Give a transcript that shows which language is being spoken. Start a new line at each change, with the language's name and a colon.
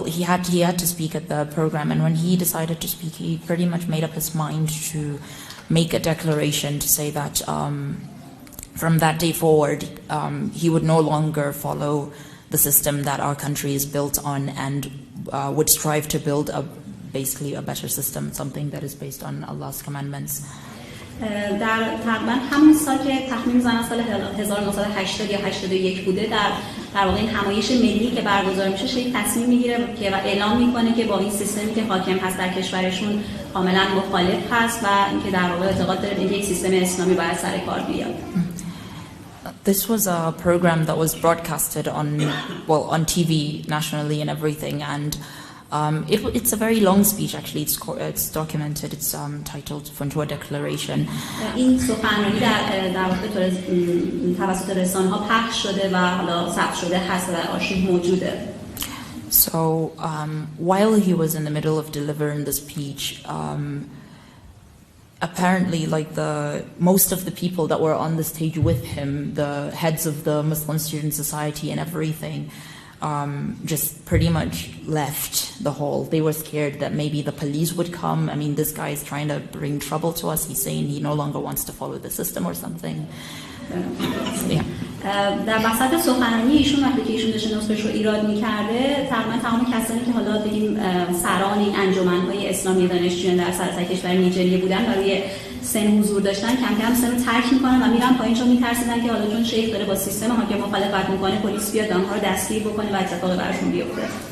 English: had to speak at the program, and when he decided to speak, he pretty much made up his mind to make a declaration to say that from that day forward, he would no longer follow the system that our country is built on, and would strive to build basically a better system, something that is based on Allah's commandments.
Persian: در تقریبا همون سال که تخمین می‌زنن سال 1980 یا 81 بوده، در واقع این همایش ملی که برگزار میشه، شیخ تصمیم میگیره که و اعلام میکنه که با این سیستمی که حاکم هست در کشورشون کاملا مخالف هست و اینکه در واقع اعتقاد داره به یک سیستم اسلامی باید سر کار بیاد.
English: This was a program that was broadcasted on TV nationally and everything, and it's a very long speech. Actually, it's documented. It's titled "Funtua Declaration." این سخنرانی در واقع توسط رسانه‌ها پخش شده و حالا ثبت شده هست و آرشیو موجوده. So while he was in the middle of delivering the speech, apparently, most of the people that were on the stage with him, the heads of the Muslim Student Society and everything, just pretty much left the hall. They were scared that maybe the police would come. I mean, this guy is trying to bring trouble to us. He's saying he no longer wants to follow the system or something. Yeah.
Persian: در وسط سخنرانی ایشون وقتی که ایشون داشته نطقش رو ایراد می‌کرده، تقریبا تمام کسانی که حالا بگیم سران این انجمن‌های اسلامی دانشجویان در سراسر کشور نیجریه بودن و روی سن حضور داشتن، کم کم سن رو ترک می‌کنن و میرن پایین، چون می‌ترسیدن که حالا چون شیخ داره با سیستم حاکم مخالفت می‌کنه، پلیس بیاد آنها رو دستگیر بکنه و اتفاقی براشون بیفته.